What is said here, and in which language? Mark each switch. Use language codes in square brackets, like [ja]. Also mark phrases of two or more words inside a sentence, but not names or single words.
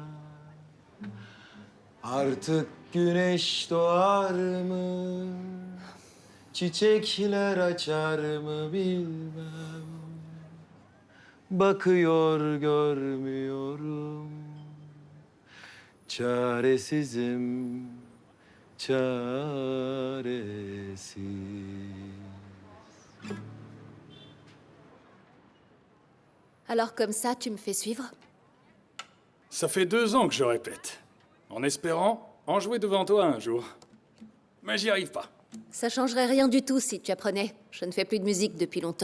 [tr] Artık güneş doğar mı, çiçekler açar mı bilmem. Bakıyor görmüyorum, çaresizim, çaresiz. [fr] Alors comme ça, tu me fais suivre? Ça fait 2 ans que je répète, en espérant en jouer devant toi un jour. Mais j'y arrive pas. Ça changerait rien du tout si tu apprenais. Je ne fais plus de musique depuis longtemps.